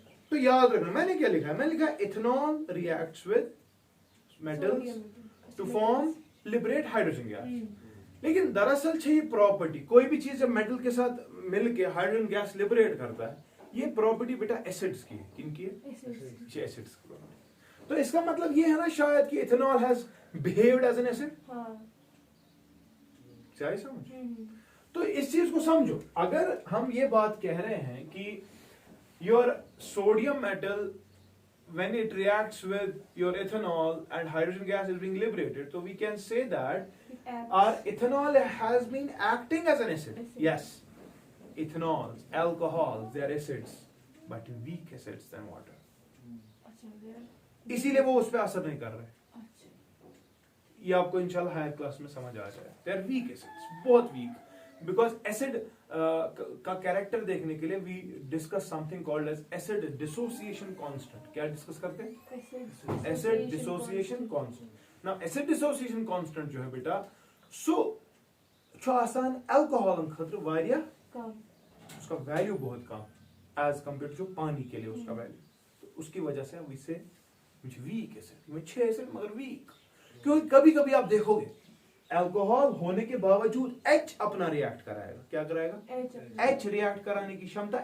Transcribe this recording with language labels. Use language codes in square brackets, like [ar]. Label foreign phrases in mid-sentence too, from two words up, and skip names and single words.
[hi] तो याद रखना मैंने क्या लिखा है मैंने लिखा [en] ethanol reacts with metals to form liberate hydrogen gas [hi] लेकिन दरअसल ये प्रॉपर्टी कोई भी चीज जब मेटल के साथ मिलके [en] hydrogen gas [hi] लिबरेट करता है ये प्रॉपर्टी बेटा एसिड्स की है किनकी है एसिड्स की तो इसका मतलब ये है ना शायद कि [en] ethanol has behaved as an acid [hi] हां क्या समझ तो इस चीज को समझो अगर हम ये बात कह रहे हैं कि [en] your sodium metal when it reacts with your ethanol and hydrogen gas is being liberated so we can say that our ethanol has been acting as an acid yes ethanols alcohols they are acids but weak acids than water [hi] इसीलिए वो उस पर असर नहीं कर रहे ये आपको इंशाल्लाह [en] higher class [hi] में समझ आ जाए [en] they are weak acids [hi] बहुत वीक बिकॉज एसिड का कैरेक्टर देखने के लिए [en] we discuss something called as acid dissociation constant [hi] क्या डिस्कस करते हैं [en] acid dissociation constant now acid dissociation constant [hi] जो है बेटा सो जो [ks] आसान अल्कोहल खतर वारिया [hi] कम उसका वैल्यू बहुत कम [en] as compare to [hi] पानी के लिए उसका वैल्यू तो उसकी वजह से हम इसे [en] weak acid [hi] में 6 एसिड मगर वीक क्योंकि कभी कभी आप देखोगे अल्कोहल होने के बावजूद H अपना रिएक्ट कराएगा क्या कराएगा H रिएक्ट कराने की क्षमता